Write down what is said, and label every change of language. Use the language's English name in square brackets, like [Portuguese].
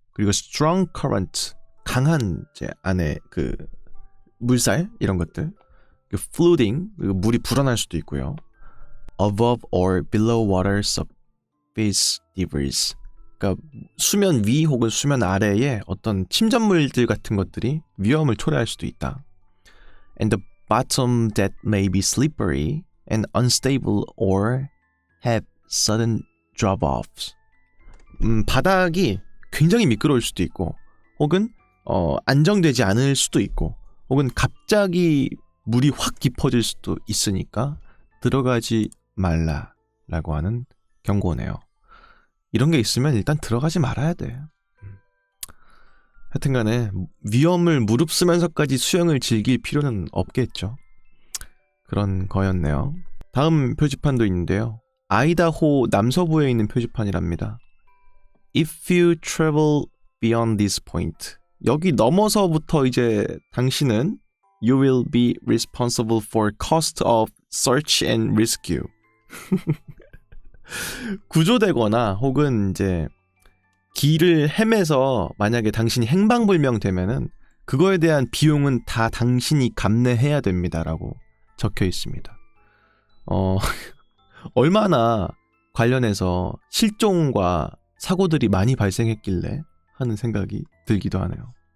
[Korean] 그리고 [English] strong current, [Korean] 강한 이제 안에 그 물살 이런 것들, 그 flooding, 물이 불어날 수도 있고요. [English] above or below water surface debris, [Korean] 그러니까 수면 위 혹은 수면 아래에 어떤 침전물들 같은 것들이 위험을 초래할 수도 있다. [English] And the bottom that may be slippery and unstable or have sudden drop-offs. [Korean] 바닥이 굉장히 미끄러울 수도 있고, 혹은 안정되지 않을 수도 있고, 혹은 갑자기 물이 확 깊어질 수도 있으니까 들어가지 말라라고 하는 경고네요. 이런 게 있으면 일단 들어가지 말아야 돼. 하여튼간에 위험을 무릅쓰면서까지 수영을 즐길 필요는 없겠죠. 그런 거였네요. 다음 표지판도 있는데요. 아이다호 남서부에 있는 표지판이랍니다. [English] If you travel beyond this point, [Korean] 여기 넘어서부터 이제 당신은 [English] You will be responsible for cost of search and rescue. [Korean] 구조되거나 혹은 이제 길을 헤매서 만약에 당신이 행방불명 되면은 그거에 대한 비용은 다 당신이 감내해야 됩니다라고 적혀 있습니다. 얼마나 관련해서 실종과 사고들이 많이 발생했길래 하는 생각이 들기도 하네요.